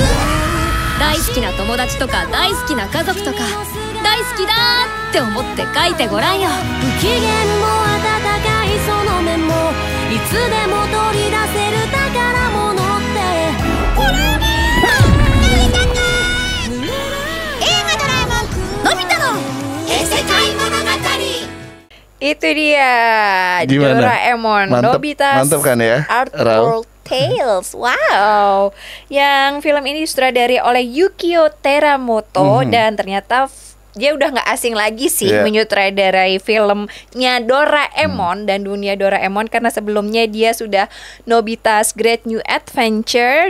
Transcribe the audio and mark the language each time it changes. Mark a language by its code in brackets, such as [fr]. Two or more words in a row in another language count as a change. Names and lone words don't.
[ja] 大好きな友達とか大好きな家族とか大好きだって思って書いてごらんよ。不機嫌も温かいその目もいつでも取り出せる宝物ってこれやりたく。映画ドラえもんのび太の異世界物語。 [id] Itu dia Doraemon Nobita's mantap kan ya? Art World Tales. Wow. Yang film ini disutradari oleh Yukio Teramoto dan ternyata dia udah nggak asing lagi sih menyutradarai filmnya Doraemon dan dunia Doraemon karena sebelumnya dia sudah Nobita's Great New Adventure